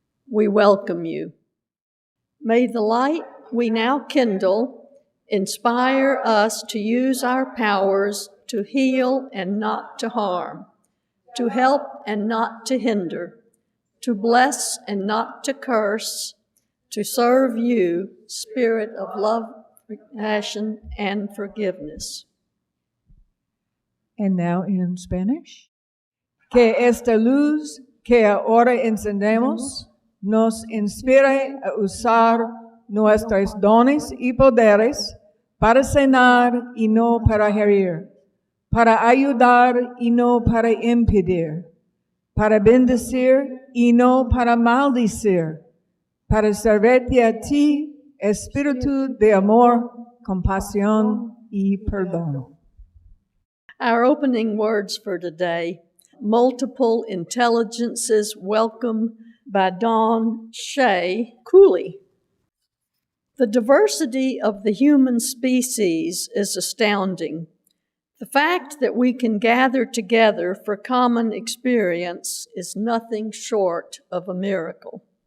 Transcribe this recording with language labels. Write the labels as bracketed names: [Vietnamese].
[English] We welcome you. May the light we now kindle inspire us to use our powers to heal and not to harm. to help and not to hinder, to bless and not to curse, to serve you, Spirit of love, compassion, and forgiveness. And now in Spanish. [Spanish] Que esta luz que ahora encendemos nos inspire a usar nuestros dones y poderes para sanar y no para herir, para ayudar y no para impedir, para bendecir y no para maldecir, para servirte a ti, espíritu de amor, compasión y perdón. [English] Our opening words for today, Multiple Intelligences Welcome by Dawn Shea Cooley. The diversity of the human species is astounding. The fact that we can gather together for common experience is nothing short of a miracle.